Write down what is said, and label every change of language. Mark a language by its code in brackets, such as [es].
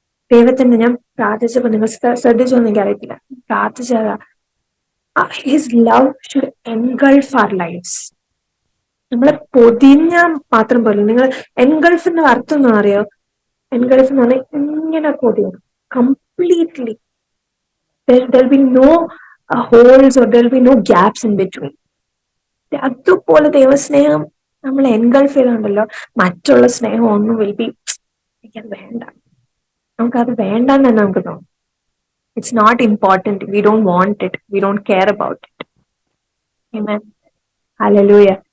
[ml] ദൈവത്തിന് ഞാൻ പ്രാർത്ഥിച്ചപ്പോ നിങ്ങൾ ശ്രദ്ധിച്ചോന്ന് എനിക്കറിയത്തില്ല, പ്രാർത്ഥിച്ചതാ, [en] His love should engulf our lifes. [ml] നമ്മളെ പൊതിഞ്ഞാൽ മാത്രം പോലെ. നിങ്ങൾ എൻഗൾഫിന്റെ അർത്ഥം എന്ന് അറിയോ? എൻഗൾഫ് എന്ന് പറഞ്ഞാൽ ഇങ്ങനെ പൊതിയണം completely. [en] There'll be no holes or there will be no gaps in between. [ml] അതുപോലെ ദൈവസ്നേഹം നമ്മൾ എൻഗൾഫ് ചെയ്തുണ്ടല്ലോ, മറ്റുള്ള സ്നേഹം ഒന്നും [en] will be [ml] എനിക്കത് വേണ്ട, നമുക്കത് വേണ്ടെന്ന് തന്നെ നമുക്ക് തോന്നും. [en] It's not important, we don't want it, we don't care about it. ആമേൻ. ഹല്ലേലൂയ.